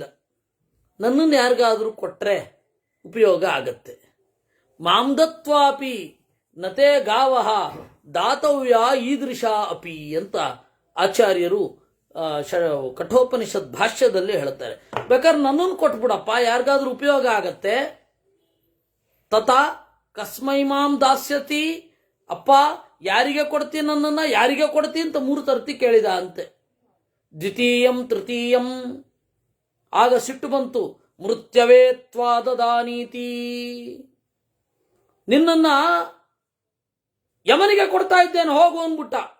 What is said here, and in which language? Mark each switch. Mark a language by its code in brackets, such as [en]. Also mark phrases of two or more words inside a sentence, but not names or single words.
[kn] ನನ್ನನ್ನು ಯಾರಿಗಾದರೂ ಕೊಟ್ಟರೆ ಉಪಯೋಗ ಆಗತ್ತೆ. [sa] ಮಾಂದತ್ವಾಪಿ ನತೆ ಗಾವಹ ದಾತವ್ಯ ಈದೃಶ ಅಪಿ [kn] ಅಂತ ಆಚಾರ್ಯರು ಕಠೋಪನಿಷತ್ ಭಾಷ್ಯದಲ್ಲಿ ಹೇಳ್ತಾರೆ. ಬೇಕಾದ್ರೆ ನನ್ನನ್ನು ಕೊಟ್ಬಿಡಪ್ಪ, ಯಾರಿಗಾದ್ರೂ ಉಪಯೋಗ ಆಗತ್ತೆ. [sa] ತಥಾ ಕಸ್ಮೈ ಮಾಂ ದಾಸ್ಯತಿ, [kn] ಅಪ್ಪ ಯಾರಿಗೆ ಕೊಡ್ತೀನಿ, ನನ್ನನ್ನು ಯಾರಿಗೆ ಕೊಡ್ತೀನಿ ಅಂತ 3 ತರ್ತಿ ಕೇಳಿದ ಅಂತೆ. [sa] ದ್ವಿತೀಯಂ ತೃತೀಯಂ, [kn] ಆಗ ಸಿಟ್ಟು ಬಂತು. [sa] ಮೃತ್ಯವೇ ತ್ವಾದದಾನೀತಿ, [kn] ನಿನ್ನನ್ನ ಯಮನಿಗೆ ಕೊಡ್ತಾ ಇದ್ದೇನೆ ಹೋಗು ಅಂದ್ಬಿಟ್ಟ.